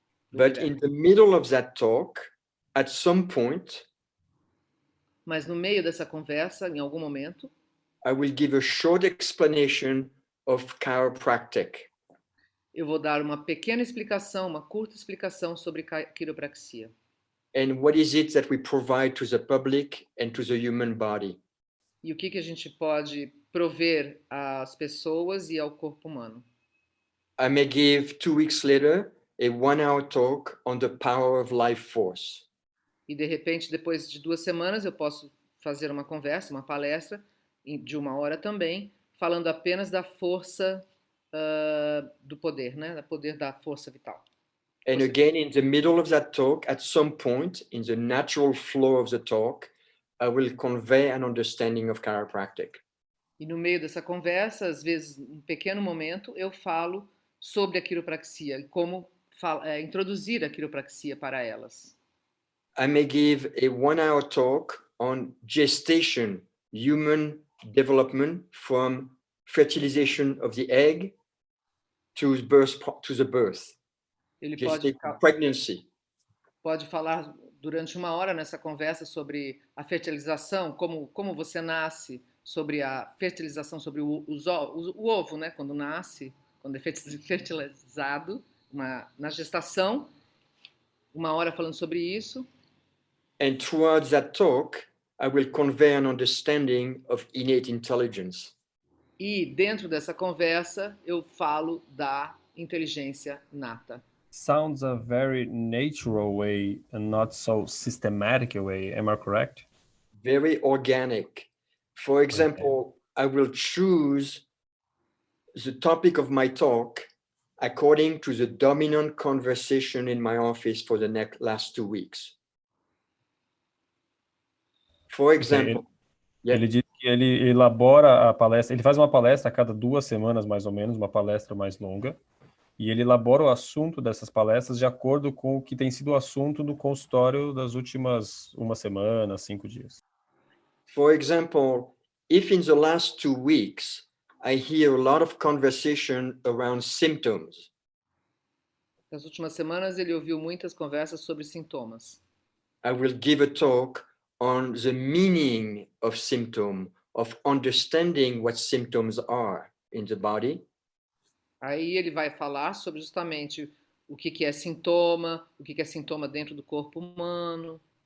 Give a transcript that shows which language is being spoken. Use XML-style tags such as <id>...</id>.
<en>But in the middle of that talk, at some point,</en> <pt>Mas no meio dessa conversa, em algum momento,</pt> <en>I will give a short explanation of chiropractic.</en> <pt>eu vou dar uma pequena explicação, uma curta explicação sobre quiropraxia.</pt> <en>And what is it that we provide to the public and to the human body?</en> <pt>E o que a gente pode prover às pessoas e ao corpo humano.</pt> <en>I may give 2 weeks later a 1-hour talk on the power of life force.</en> <pt>E de repente, depois de 2 semanas, eu posso fazer uma conversa, uma palestra de 1 hora também, falando apenas da força do poder, né? Do poder da força vital.</pt> <en>And again, in the middle of that talk, at some point, in the natural flow of the talk, I will convey an understanding of chiropractic.</en> <pt>E no meio dessa conversa, às vezes, um pequeno momento, eu falo sobre a quiropraxia e como introduzir a quiropraxia para elas.</pt> <en>I may give a 1-hour talk on gestation, human development from fertilization of the egg to the birth.</en> <pt>Ele</pt> <en>Pregnancy.</en> <pt>pode falar durante 1 hora nessa conversa sobre a fertilização, como você nasce, sobre a fertilização, sobre o ovo, né? Quando nasce, quando é fertilizado, na gestação, 1 hora falando sobre isso.</pt> <en>And throughout that talk, I will convey an understanding of innate intelligence.</en> <pt>E dentro dessa conversa, eu falo da inteligência nata.</pt> <en>Sounds a very natural way and not so systematic a way. Am I correct? Very organic. For example, I will choose the topic of my talk according to the dominant conversation in my office for the last 2 weeks. For example,</en> <pt>Ele diz que ele elabora a palestra, ele faz uma palestra a cada 2 semanas, mais ou menos, uma palestra mais longa, e ele elabora o assunto dessas palestras de acordo com o que tem sido o assunto do consultório das últimas 1 semana, 5 dias.</pt> <en>For example, if in the last 2 weeks, I hear a lot of conversation around symptoms.</en> <pt>Nas últimas semanas, ele ouviu muitas conversas sobre sintomas.</pt> <en>I will give a talk on the meaning of symptom, of understanding what symptoms are in the body.</en> <pt>Aí ele vai falar sobre justamente o que é sintoma, o que é sintoma dentro do corpo humano.</pt>